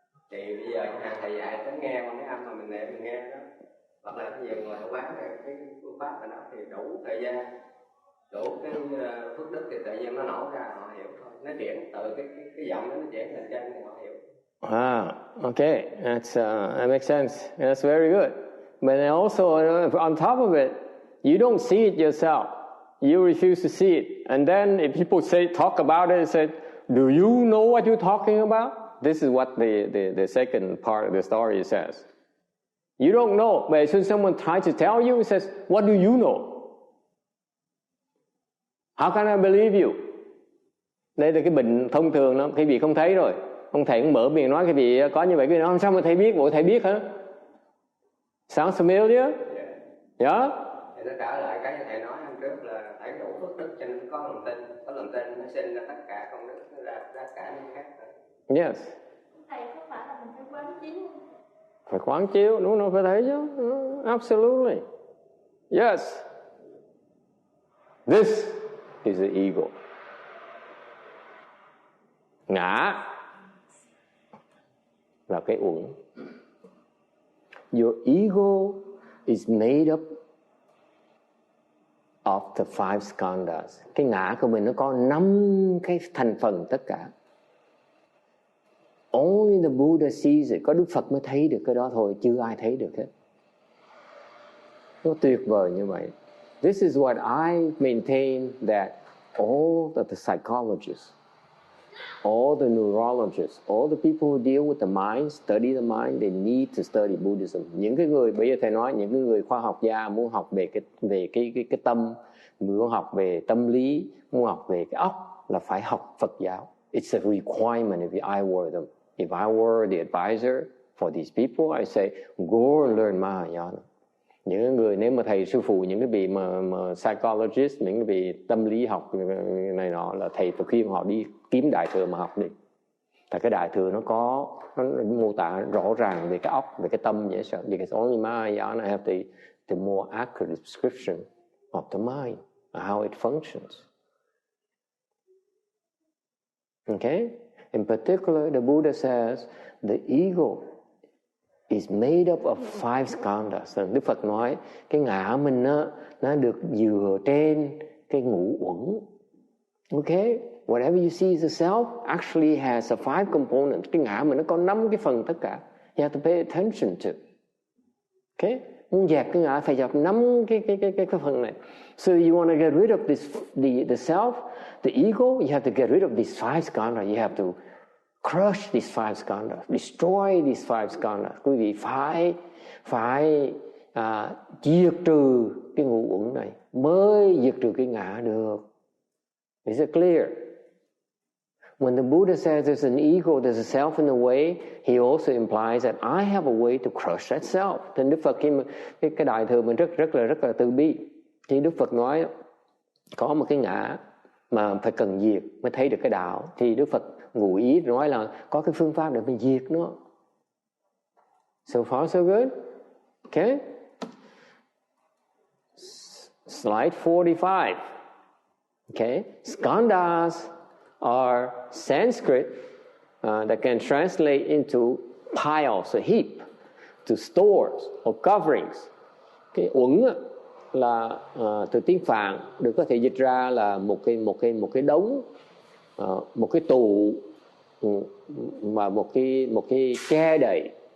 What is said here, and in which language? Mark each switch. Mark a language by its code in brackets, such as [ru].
[vi] Thì bây giờ thầy dạy tính nghe một cái âm mà mình niệm mình nghe đó, hoặc là cái gì mà quán cái phương pháp này đó thì đủ thời gian, đủ cái phước đức thì tự nhiên nó nổ ra, họ hiểu thôi. Nó chuyển từ cái giọng đó nó chuyển thành chân thì họ hiểu. [en] Okay, that makes sense. That's very good. But also on top of it, you don't see it yourself. You refuse to see it. And then if people talk about it, say, do you know what you're talking about? This is what the second part of the story says. You don't know, but as soon as someone tries to tell you, it says, what do you know? How can I believe you? [vi] Đây là cái bệnh thông thường đó, cái vị không thấy rồi. Ông thầy cũng mở miệng nói cái vị có như vậy, cái nói sao mà thầy biết, bộ thầy biết hả? [en] Sounds familiar? Yeah? [vi] Thì nó trở lại cái thầy nói hôm trước là phải đủ phước đức cho nên có lòng tin. Có lòng tin nó sinh ra tất cả công đức, nó ra tất cả những khác. [en] Yes. [vi] thầy có phải là mình phải quán chiếu? Phải quán chiếu, đúng không? Phải thấy chứ. [en] Absolutely. Yes. This is the ego. [vi] Ngã là cái uẩn. [en] Your ego is made up of the 5 skandhas. [vi] Cái ngã của mình nó có 5 cái thành phần tất cả. [en] Only the Buddha sees it. [vi] Có Đức Phật mới thấy được cái đó thôi, chưa ai thấy được hết. Nó tuyệt vời như vậy. [en] This is what I maintain, that all of the psychologists, all the neurologists, all the people who deal with the mind, study the mind, they need to study Buddhism. [vi] Những cái người, bây giờ thầy nói, những cái người khoa học gia muốn học về cái tâm, muốn học về tâm lý, muốn học về cái óc là phải học Phật giáo. [en] It's a requirement if I were them. If I were the advisor for these people, I say, go and learn Mahayana. [vi] Những người, nếu mà thầy sư phụ những cái vị mà psychologist, những cái vị tâm lý học này nọ, là thầy phải khuyên họ đi kiếm đại thừa mà học đi. Tại cái đại thừa nó mô tả rõ ràng về cái óc, về cái tâm dễ sợ. [en] Because only Mahayana have the more accurate description of the mind, how it functions. Okay? In particular, the Buddha says the ego is made up of 5 skandhas. [vi] Đức Phật nói cái ngã mình nó được dựa trên cái ngũ uẩn. [en] Okay, whatever you see as a self actually has a 5 components. [vi] Cái ngã mà nó có 5 cái phần tất cả. [en] You have to pay attention to. [vi] Okay, muốn dẹp cái ngã phải dẹp 5 cái phần này. [en] So you want to get rid of this, the self, the ego. You have to get rid of these 5 skandhas. You have to crush these 5 skandhas, destroy these 5 skandhas. [vi] Quý vị phải diệt trừ cái ngũ uẩn này mới diệt trừ cái ngã được. [en] Is it clear? When the Buddha says there's an ego, there's a self in the way, he also implies that I have a way to crush that self. [vi] Thì Đức Phật khi mà cái đại thừa mình rất là từ bi, thì Đức Phật nói có một cái ngã mà phải cần diệt mới thấy được cái đạo, thì Đức Phật ngụ ý nói là có cái phương pháp để mình diệt nó. [en] So far so good. Okay. Slide 45. Okay, skandhas are Sanskrit that can translate into piles, a heap, to stores or coverings. [vi] Cái uẩn là từ tiếng Phạn được có thể dịch ra là một cái đống, một cái tủ và một cái che đậy.